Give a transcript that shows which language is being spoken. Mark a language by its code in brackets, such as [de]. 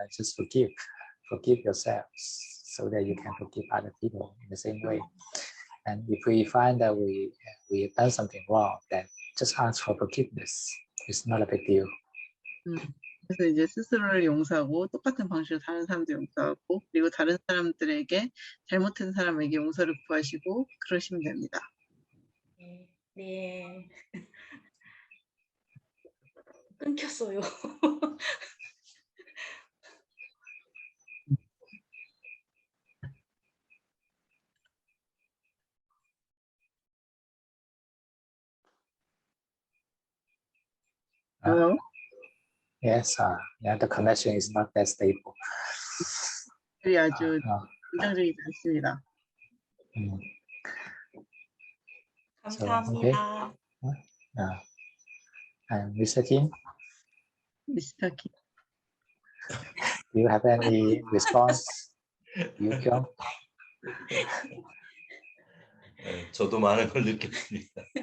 [en] Just forgive yourself, so that you can forgive other people in the same way. And if we find that we have done something wrong, then just ask for forgiveness. It's not a big deal. [ko] 그래서 이제 스스로를 용서하고 똑같은 방식으로 다른 사람도 용서하고 그리고 다른 사람들에게 잘못한 사람에게 용서를 구하시고 그러시면 됩니다. 네. 끊겼어요. [en] Hello? Yes, yeah, the connection is not that stable. [ko] 아주 안정적이지 않습니다. 감사합니다. [en] And Mr. Kim, Mr. Kim. do you have any response? [ko] 유경? 저도 많은 걸 느꼈습니다.